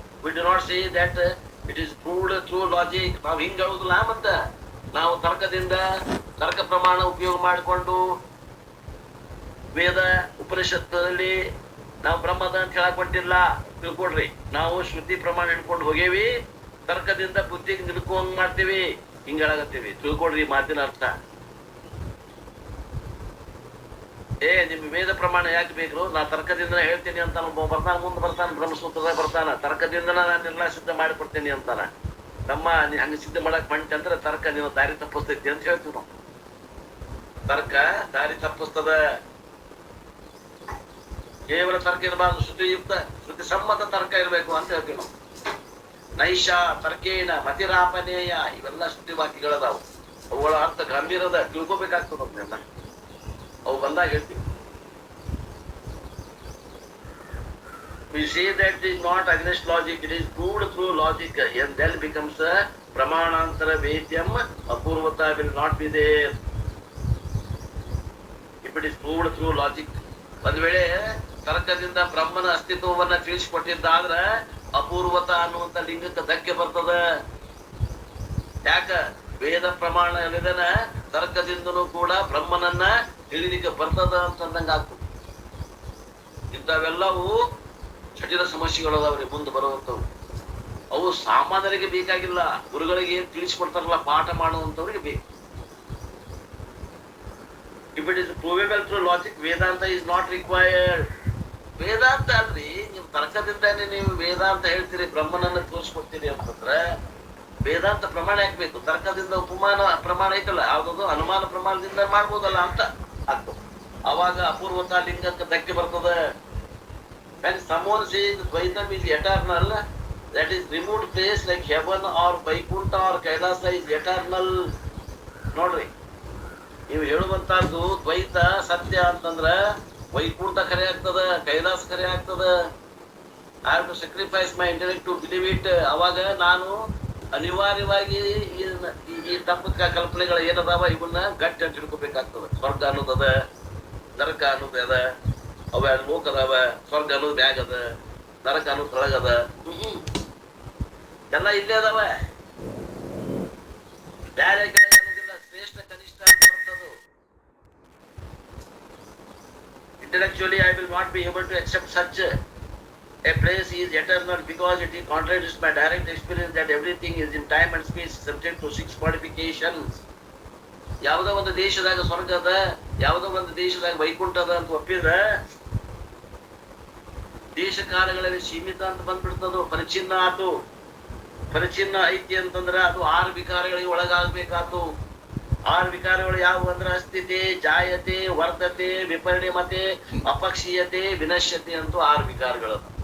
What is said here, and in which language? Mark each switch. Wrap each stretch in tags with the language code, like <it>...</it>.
<en>We do not say that it is proved through logic.</en> <kn>ನಾವು ಹಿಂಗ ಹೇಳುದಿಲ್ಲ. ಮತ್ತ ನಾವು ತರ್ಕದಿಂದ ತರ್ಕ ಪ್ರಮಾಣ ಉಪಯೋಗ ಮಾಡಿಕೊಂಡು ವೇದ ಉಪನಿಷತ್ತಲ್ಲಿ ನಾವು ಬ್ರಹ್ಮದ ಅಂತ ಹೇಳಕ್ ಹೊಂಟಿಲ್ಲ. ತಿಳ್ಕೊಡ್ರಿ, ನಾವು ಶ್ರುತಿ ಪ್ರಮಾಣ ಹಿಡ್ಕೊಂಡು ಹೋಗೇವಿ, ತರ್ಕದಿಂದ ಬುದ್ಧಿಗೆ ನಿಲ್ಕೊಂಡ್ ಮಾಡ್ತೀವಿ, ಹಿಂಗ ಹೇಳಾಗತ್ತೀವಿ. ತಿಳ್ಕೊಡ್ರಿ ಮಾತಿನ ಅರ್ಥ. ನಿಮ್ ವೇದ ಪ್ರಮಾಣ ಯಾಕೆ ಬೇಕು? ನಾ ತರ್ಕದಿಂದ ಹೇಳ್ತೀನಿ ಅಂತ ಬರ್ತಾನ, ಮುಂದೆ ಬರ್ತಾನ, ಬ್ರಹ್ಮಸೂತ್ರದ ಬರ್ತಾನ, ತರ್ಕದಿಂದ ನಾನೆಲ್ಲ ಸಿದ್ಧ ಮಾಡಿಕೊಡ್ತೀನಿ ಅಂತಾನ. ನಮ್ಮ ನೀ ಹಂಗ ಸಿದ್ಧ ಮಾಡಕ್ ಬಂಟಿ ಅಂದ್ರೆ ತರ್ಕ ನೀವು ದಾರಿ ತಪ್ಪಿಸ್ತೈತಿ ಅಂತ ಹೇಳ್ತೀವಿ ನಾವು. ತರ್ಕ ದಾರಿ ತಪ್ಪಿಸ್ತದ. ಕೇವಲ ತರ್ಕ ಇರಬಾರ್ದು, ಶ್ರುತಿಯುಕ್ತ ಶ್ರುತಿ ಸಮ್ಮತ ತರ್ಕ ಇರಬೇಕು ಅಂತ ಹೇಳ್ತೀವಿ ನಾವು.</kn> <sa>ನೈಷ ತರ್ಕೇನ ಮತಿರಾಪನೇಯ,</sa> <kn>ಇವೆಲ್ಲ ಶ್ರುತಿ ವಾಕ್ಯಗಳದಾವು. ಅವುಗಳ ಅರ್ಥ ಗಂಭೀರದ ತಿಳ್ಕೋಬೇಕಾಗ್ತದ ಅದನ್ನೆಲ್ಲ. ಅವು ಬಂದಾಗ ಹೇಳ್ತೀವಿ.</kn> <en>We say that it is not against logic, it is proved through logic, and then becomes a pramanantara vedyam, apurvata will not be there. If it is proved through logic,</en> <kn>ಒಂದ್ ವೇಳೆ ತರ್ಕದಿಂದ ಬ್ರಹ್ಮನ ಅಸ್ತಿತ್ವವನ್ನ ತಿಳಿಸಿಕೊಟ್ಟಿದ್ದಾದ್ರೆ ಅಪೂರ್ವತ ಅನ್ನುವಂತ ಲಿಂಗಕ್ಕೆ ಧಕ್ಕೆ ಬರ್ತದ. ಯಾಕ? ವೇದ ಪ್ರಮಾಣ ಇದನ್ನ ತರ್ಕದಿಂದನೂ ಕೂಡ ಬ್ರಹ್ಮನನ್ನ ತಿಳಿಲಿಕ್ಕೆ ಬರ್ತದ ಅಂತಂದಂಗ ಆಗ್ತದೆ. ಇಂಥವೆಲ್ಲವೂ ಜಟಿಲ ಸಮಸ್ಯೆಗಳು ಅದಾವ್ರಿ ಮುಂದೆ ಬರುವಂತವು. ಅವು ಸಾಮಾನ್ಯರಿಗೆ ಬೇಕಾಗಿಲ್ಲ, ಗುರುಗಳಿಗೆ ಏನ್ ತಿಳಿಸ್ಕೊಡ್ತಾರಲ್ಲ ಪಾಠ ಮಾಡುವಂತವ್ರಿಗೆ ಬೇಕು.</kn> <en>If it is provable through logic, Vedanta is not required.</en> <kn>ವೇದಾಂತ ಅಲ್ರಿ, ನೀವು ತರ್ಕದಿಂದಾನೆ ನೀವು ವೇದಾಂತ ಹೇಳ್ತೀರಿ, ಬ್ರಹ್ಮನನ್ನ ತೋರಿಸ್ಕೊಡ್ತೀರಿ ಅಂತಂದ್ರೆ ವೇದಾಂತ ಪ್ರಮಾಣ ಯಾಕಬೇಕು? ತರ್ಕದಿಂದ ಉಪಮಾನ ಪ್ರಮಾಣ ಐತಲ್ಲ, ಯಾವ್ದದು ಅನುಮಾನ ಪ್ರಮಾಣದಿಂದ ಮಾಡ್ಬೋದಲ್ಲ ಅಂತ ಆಗ್ತದೆ. ಅವಾಗ ಅಪೂರ್ವತ ಲಿಂಗಕ್ಕೆ ಧಕ್ಕೆ ಬರ್ತದೆ.</kn> <en>When someone says Dvaitam is eternal, that is remote place like heaven or Vaikuntha or Kailasa is eternal.</en> <kn>ನೋಡ್ರಿ, ನೀವು ಹೇಳುವಂತಹದ್ದು ದ್ವೈತ ಸತ್ಯ ಅಂತಂದ್ರ ವೈಕುಂಠ ಖರೆ ಆಗ್ತದ, ಕೈಲಾಸ ಖರೆ ಆಗ್ತದ.</kn> <en>I have to sacrifice my intellect to believe it.</en> <kn>ಅವಾಗ ನಾನು ಅನಿವಾರ್ಯವಾಗಿ ಈ ತಪ್ಪು ಕಲ್ಪನೆಗಳು ಏನದಾವ ಇವನ್ನ ಗಟ್ಟಿ ಅಂತ ಹಿಡ್ಕೋಬೇಕಾಗ್ತದೆ. ಸ್ವರ್ಗ ಅನ್ನೋದದ, ನರಕ ಅನ್ನೋದು ಅದ, ಅವ ಲೋಕ ಅದಾವ. ಸ್ವರ್ಗ ಅನ್ನೋದು ಬ್ಯಾಗ್ ಅದ, ನರಕ ಅನ್ನೋದು ತೊಳಗದ, ಎಲ್ಲ ಇಲ್ಲೇ ಅದಾವ. ಬ್ಯಾರೆ ಅನ್ನೋದಿಲ್ಲ, ಶ್ರೇಷ್ಠ ಕನಿಷ್ಠ ಅಂತ ಬರ್ತದು.</kn> <en>Intellectually I will not be able to accept such a place is eternal because it contradicts my direct experience that everything is in time and space subject to 6 modifications.</en> <kn>ಯಾವುದೋ ಒಂದು ದೇಶದಾಗ ಸ್ವರ್ಗ ಅದ, ಯಾವುದೋ ಒಂದು ದೇಶದಾಗ ವೈಕುಂಠ ಅದ ಅಂತ ಒಪ್ಪಿದ್ರೆ ದೇಶ ಕಾಲಗಳಲ್ಲಿ ಸೀಮಿತ ಅಂತ ಬಂದ್ಬಿಡ್ತದ. ಪರಿಚಿನ್ನ ಆತು. ಪರಿಚಿನ್ನ ಐತಿ ಅಂತಂದ್ರ ಅದು 6 ವಿಕಾರಗಳಿಗೆ ಒಳಗಾಗಬೇಕಾತು. 6 ವಿಕಾರಗಳು ಯಾವುವು ಅಂದ್ರೆ ಅಸ್ಥಿತಿ, ಜಾಯತೆ, ವರ್ಧತೆ, ವಿಪರಿಣಮತೆ, ಅಪಕ್ಷೀಯತೆ, ವಿನಶ್ಯತೆ ಅಂತೂ 6 ವಿಕಾರಗಳು.</kn>